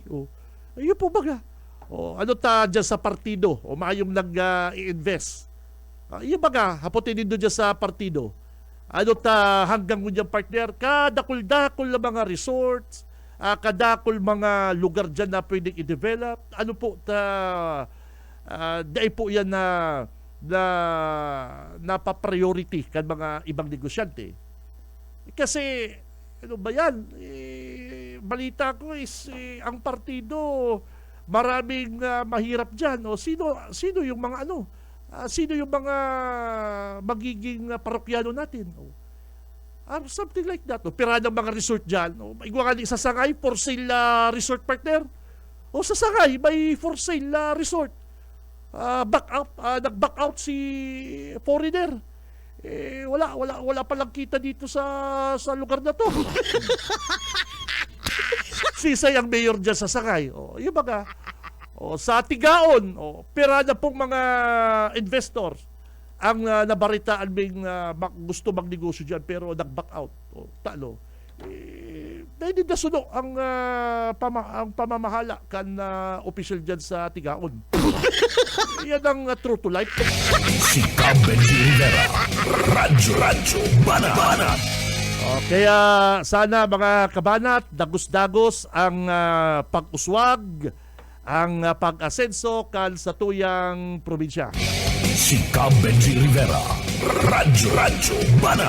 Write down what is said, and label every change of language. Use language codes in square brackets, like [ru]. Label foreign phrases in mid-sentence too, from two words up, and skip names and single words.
[bik] Ayun po baga. Ano ta dyan sa partido? Maayong nag-i-invest. Iya baga, hapotin din dyan sa partido. Ano ta hanggang mo dyan partner, kadakol-dakol na mga resorts, kadakol mga lugar dyan na pwedeng i-develop. Ano po ta, dahil po yan na napapriority kan mga ibang negosyante. [tl] Kasi, ano ba yan? Balita ko is, ang partido, maraming mahirap dyan. Sino yung mga sino yung mga magiging parokyano natin? [en] Something like that. [bik] Pira ng mga resort dyan. Igwa nga sa Sangay, [en] for sale resort partner. [tl] Sa Sangay, may [en] for sale resort. [tl] Nag-back out si foreigner. Wala palang kita dito sa lugar na to. [bik] Sisay ang mayor dyan sa Sangay. [tl] Yung baga. [bik] Sa Tigaon, pera na pong mga investors ang nabaritaan bing gusto magnegosyo dyan pero nag-back out. Talo. Dahil na suno ang pamamahala kan official dyan sa Tigaon. [tl] Yan ang [en] true to life. [bik] Si Cam Benji Rivera. Radyo Banat. Kaya sana mga kabanat, dagos-dagos ang pag-uswag, ang pag-asenso kan sa tuyang probinsya. Si Cam Benji Rivera. Radyo Banat.